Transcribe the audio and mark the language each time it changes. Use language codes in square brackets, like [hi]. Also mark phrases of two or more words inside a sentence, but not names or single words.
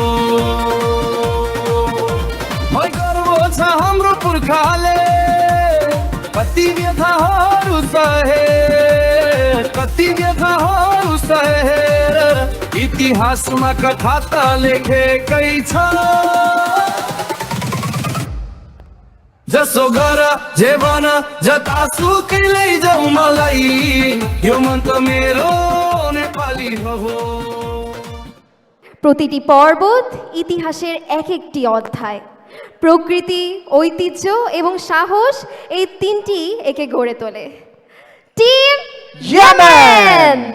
[ne] मै गर्व छ हाम्रो पुर्खाले कति व्यथाहरू सहे, कति व्यथाहरू सहे, इतिहासमा कथा त लेखेकै छ। जसो गर जे भन जतासुकै लैजाऊ मलाई, यो मन त मेरो नेपाली हो। [bn] প্রতিটি পর্বত ইতিহাসের এক একটি অধ্যায়। প্রকৃতি, ঐতিহ্য এবং সাহস, এই তিনটি একে গড়ে তোলে। টিম ইয়েমেন।